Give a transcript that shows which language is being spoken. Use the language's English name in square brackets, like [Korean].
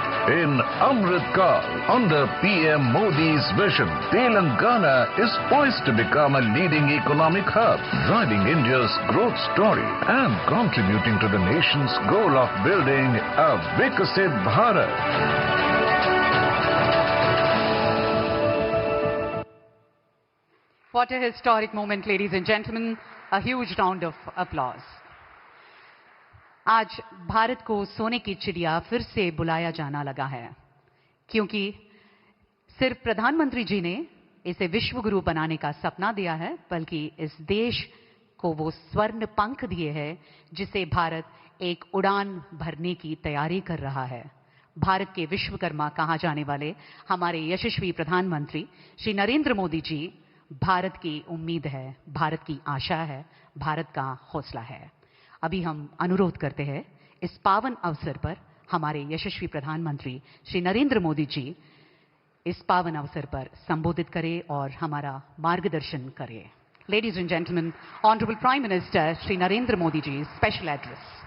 [English] In Amrit Kaal, under PM Modi's vision, Telangana is poised to become a leading economic hub, driving India's growth story and contributing to the nation's goal of building a Vikasit Bharat. What a historic moment, ladies and gentlemen. A huge round of applause. [Hindi] आज भारत को सोने की चिड़िया फिर से बुलाया जाना लगा है, क्योंकि सिर्फ प्रधानमंत्री जी ने इसे विश्व गुरु बनाने का सपना दिया है, बल्कि इस देश को वो स्वर्ण पंख दिए हैं जिसे भारत एक उड़ान भरने की तैयारी कर रहा है. भारत के विश्वकर्मा कहा जाने वाले हमारे यशस्वी प्रधानमंत्री श्री नरेंद्र मोदी जी भारत की उम्मीद है, भारत की आशा है, भारत का हौसला है। अभी हम अनुरोध करते हैं इस पावन अवसर पर हमारे यशस्वी प्रधानमंत्री श्री नरेंद्र मोदी जी इस पावन अवसर पर संबोधित करें और हमारा मार्गदर्शन करें। [English] Ladies and gentlemen, Honorable Prime Minister Shri Narendra Modi ji's special address.